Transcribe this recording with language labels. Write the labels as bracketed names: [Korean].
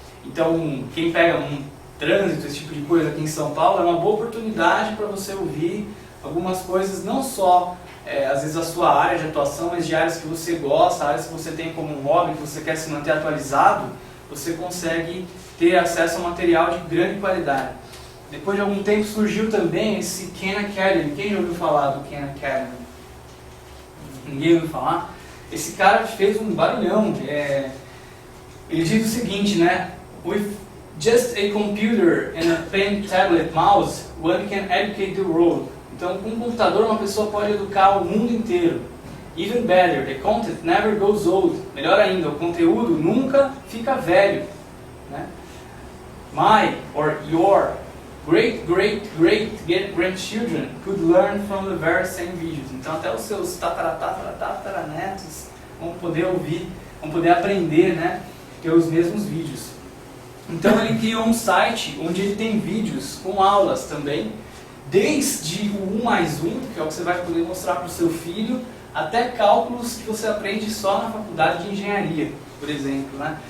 [Portuguese] Então quem pega um trânsito, esse tipo de coisa aqui em São Paulo, é uma boa oportunidade para você ouvir algumas coisas, não só às vezes a sua área de atuação, mas de áreas que você gosta, áreas que você tem como um hobby, que você quer se manter atualizado, você consegue ter acesso a material de grande qualidade. Depois de algum tempo surgiu também esse Khan Academy. Quem já ouviu falar do Khan Academy? Ninguém ouviu falar? Esse cara fez um barulhão. Ele diz o seguinte, né? [English] just a computer and a pen, tablet, mouse, one can educate the world. [Portuguese] Então, com um computador, uma pessoa pode educar o mundo inteiro. [English] Even better, the content never goes old. [Portuguese] Melhor ainda, o conteúdo nunca fica velho. Né? [English] My or your great-great-great-grandchildren could learn from the very same videos. [Portuguese] Então, até os seus tataranetos vão poder ouvir, vão poder aprender, né, pelos mesmos vídeos. Então, ele criou um site onde ele tem vídeos com aulas também, desde o 1+1, que é o que você vai poder mostrar para o seu filho, até cálculos que você aprende só na faculdade de engenharia, por exemplo. Né?